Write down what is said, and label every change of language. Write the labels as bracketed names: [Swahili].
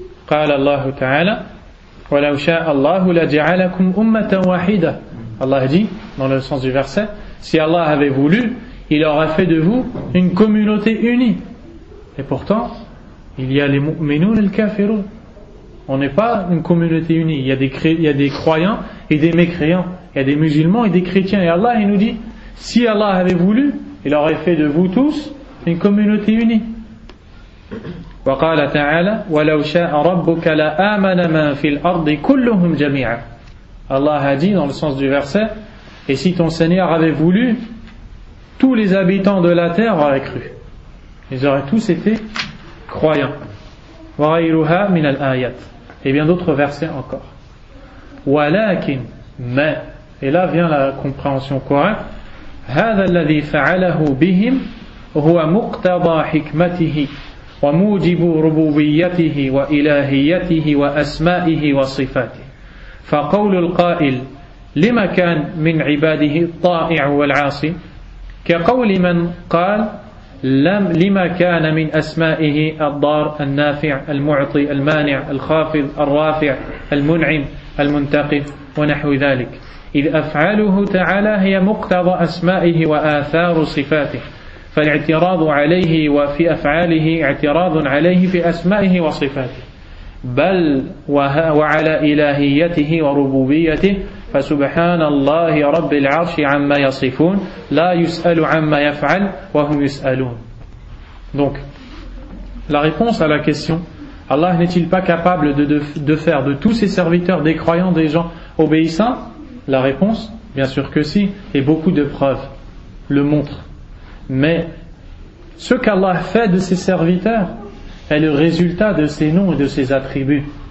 [Arabic] قال الله تعالى ولو شاء الله لجعلكم أمة واحدة. [French] Allah dit dans le sens du verset, si Allah avait voulu, il aurait fait de vous une communauté unie. Et pourtant, il y a les mu'minoun et les kafirun. On n'est pas une communauté unie. Il y a des croyants et des mécréants. Il y a des musulmans et des chrétiens. Et Allah il nous dit, si Allah avait voulu, il aurait fait de vous tous une communauté unie. [Arabic] وقال تعالى ولو شاء ربك لآمن من في الأرض كلهم جميعا. [French] Allah a dit dans le sens du verset, et si ton Seigneur avait voulu, tous les habitants de la terre auraient cru, ils auraient tous été croyants. [Arabic] وغيرها من الآيات, [French] et bien d'autres versets encore. [Arabic] ولكن [French] mais, et là vient la compréhension correcte, [Arabic] هذا الذي فعله بهم هو مقتضى حكمته وموجب ربوبيته وإلهيته وأسمائه وصفاته. فقول القائل لما كان من عباده الطائع والعاصي كقول من قال لما كان من أسمائه الضار النافع المعطي المانع الخافض الرافع المنعم المنتقم ونحو ذلك إذ أفعاله تعالى هي مقتضى أسمائه وآثار صفاته فالاعتراض عليه وفي أفعاله اعتراض عليه في أسمائه وصفاته بل وعلى إلهيته وربوبيته فسبحان الله رب العرش عما يصفون لا يسأل عما يفعل وهم يسألون. [French] Donc la réponse à la question, Allah n'est-il pas capable de faire de tous ses serviteurs des croyants, des gens obéissants? La réponse, bien sûr que si, et beaucoup de preuves le montrent. Mais ce qu'Allah fait de ses serviteurs est le résultat de ses noms et de ses attributs.